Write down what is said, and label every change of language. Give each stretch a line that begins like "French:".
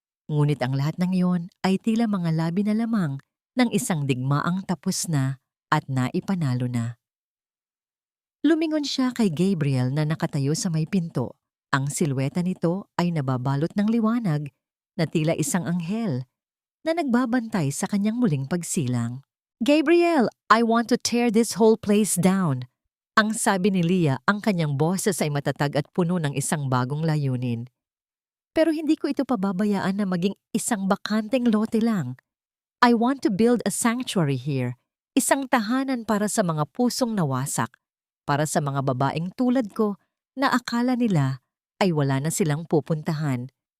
Filipino: Ngunit ang lahat ng iyon ay tila mga labi na lamang ng isang digmaang tapos na at naipanalo na. Lumingon siya kay Gabriel na nakatayo sa may pinto. Ang silweta nito ay nababalot ng liwanag na tila isang anghel na nagbabantay sa kanyang muling pagsilang.
English: "Gabriel, I want to tear this whole place down."
Filipino: Ang sabi ni Leah, ang kanyang boses ay matatag at puno ng isang bagong layunin. "Pero hindi ko ito pababayaan na maging isang bakanteng lote lang.
English: I want to build a sanctuary here,
Filipino: isang tahanan para sa mga pusong nawasak, para sa mga babaeng tulad ko na akala nila ay wala na silang pupuntahan.